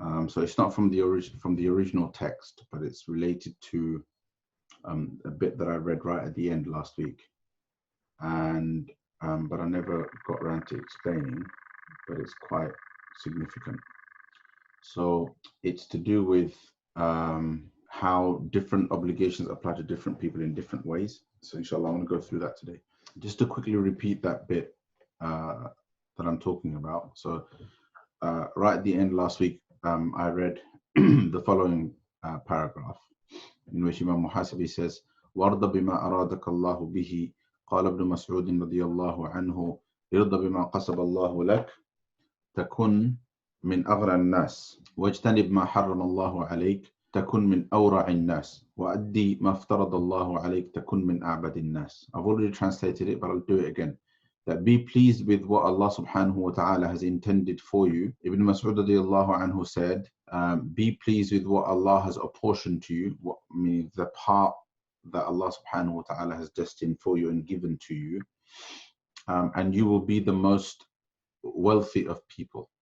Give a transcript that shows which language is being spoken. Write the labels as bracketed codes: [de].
[en] So it's not from the original text, but it's related to a bit that I read right at the end last week, and but I never got around to explaining, but it's quite significant. So it's to do with how different obligations apply to different people in different ways. So inshallah, I want to go through that today. Just to quickly repeat that bit that I'm talking about. So right at the end last week, I read the following paragraph in which Imam Muhasibi says, [ar] وَارْضَ بِمَا أَرَادَكَ اللَّهُ بِهِ قال ابن مسعود رضي الله عنه ارض بما قسم الله لك تكن من أغنى الناس واجتنب ما حرم الله عليك تكن من أورع الناس وأدي ما افترض الله عليك تكن من أعبد الناس. [en] I've already translated it, but I'll do it again. That be pleased with what Allah subhanahu wa ta'ala has intended for you. Ibn Mas'ud radiyallahu anhu said, be pleased with what Allah has apportioned to you, what means the part that Allah subhanahu wa ta'ala has destined for you and given to you, and you will be the most wealthy of people.